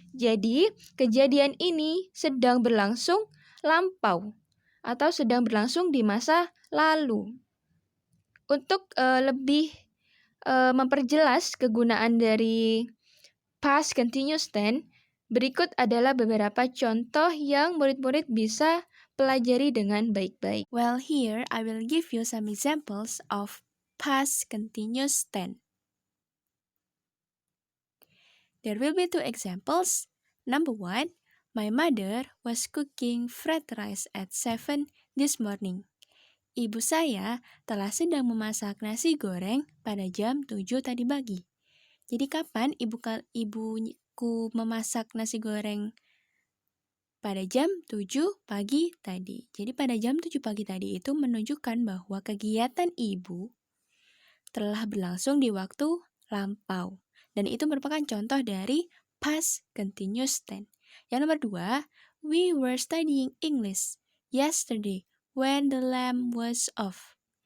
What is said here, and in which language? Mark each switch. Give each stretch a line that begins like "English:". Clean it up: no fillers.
Indonesian: Jadi kejadian ini sedang berlangsung lampau atau sedang berlangsung di masa lalu. Untuk lebih memperjelas kegunaan dari past continuous tense, berikut adalah beberapa contoh yang murid-murid bisa pelajari dengan baik-baik.
English: Well, here I will give you some examples of past continuous tense. There will be two examples. Number one, my mother was cooking fried rice at 7 this morning.
Indonesian: Ibu saya telah sedang memasak nasi goreng pada jam 7 tadi pagi. Jadi kapan ibuku memasak nasi goreng? Pada jam 7 pagi tadi. Jadi pada jam 7 pagi tadi itu menunjukkan bahwa kegiatan ibu telah berlangsung di waktu lampau. Dan itu merupakan contoh dari past continuous tense. Yang nomor dua,
English: we were studying English yesterday when the lamp was off.